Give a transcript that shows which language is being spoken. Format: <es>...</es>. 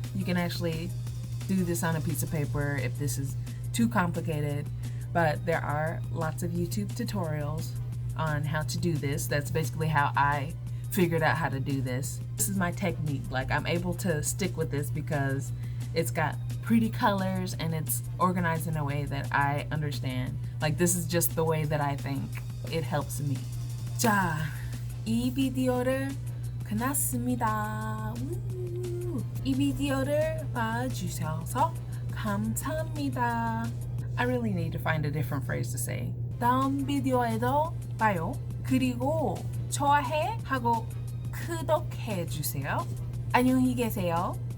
<en>You can actually do this on a piece of paper if this is too complicated, but there are lots of YouTube tutorials on how to do this. That's basically how I figured out how to do this. This is my technique. Like, I'm able to stick with this because it's got pretty colors and it's organized in a way that I understand. Like, this is just the way that I think. It helps me.</en> <ko>자, 이 비디오를 끝났습니다. 이 비디오를 봐주셔서 감사합니다.</ko> <en>I really need to find a different phrase to say.</en> <ko>다음 비디오에도 봐요. 그리고 좋아해 하고 구독해 주세요. 안녕히 계세요.</ko>